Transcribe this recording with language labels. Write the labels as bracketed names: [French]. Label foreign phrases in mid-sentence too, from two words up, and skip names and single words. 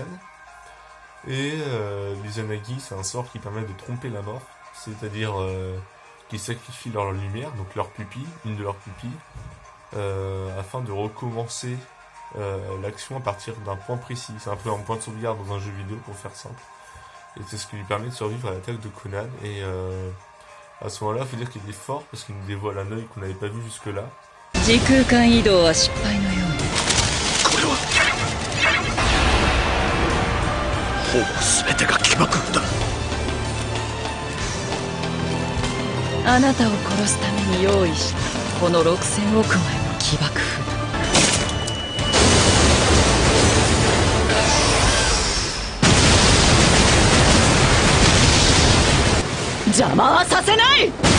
[French] Et l'Izanagi, c'est un sort qui permet de tromper la mort, c'est-à-dire qu'ils sacrifient leur lumière, donc leur pupille, une de leurs pupilles, afin de recommencer l'action à partir d'un point précis. C'est un peu un point de sauvegarde dans un jeu vidéo, pour faire simple. Et c'est ce qui lui permet de survivre à l'attaque de Conan. Et à ce moment-là, il faut dire qu'il est fort parce qu'il nous dévoile un œil qu'on n'avait pas vu jusque-là. [Japanese] 時空間移動は失敗のようにこれはほぼ全てが起爆だ。あなたを殺すために用意したこの6000億枚の起爆符邪魔はさせない。